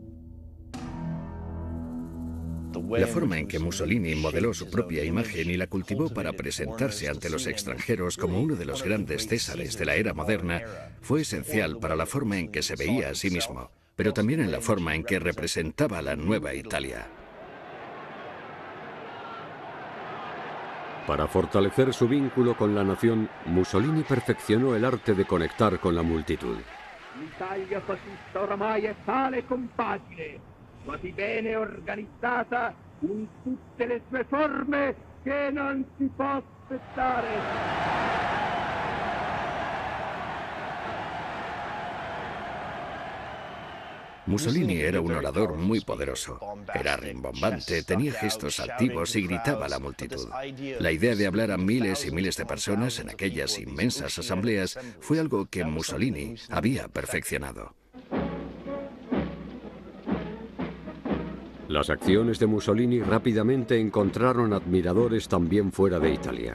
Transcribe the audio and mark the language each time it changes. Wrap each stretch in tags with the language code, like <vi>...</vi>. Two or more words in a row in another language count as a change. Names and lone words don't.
<es>La forma en que Mussolini modeló su propia imagen y la cultivó para presentarse ante los extranjeros como uno de los grandes césares de la era moderna fue esencial para la forma en que se veía a sí mismo, pero también en la forma en que representaba la nueva Italia. Para fortalecer su vínculo con la nación, Mussolini perfeccionó el arte de conectar con la multitud.</es> <it>L'Italia fascista oramai è tale e compagine, quasi bene organizzata in tutte le sue forme che non si può aspettare.</it> <es>Mussolini era un orador muy poderoso. Era rimbombante, tenía gestos altivos y gritaba a la multitud. La idea de hablar a miles y miles de personas en aquellas inmensas asambleas fue algo que Mussolini había perfeccionado. Las acciones de Mussolini rápidamente encontraron admiradores también fuera de Italia.</es>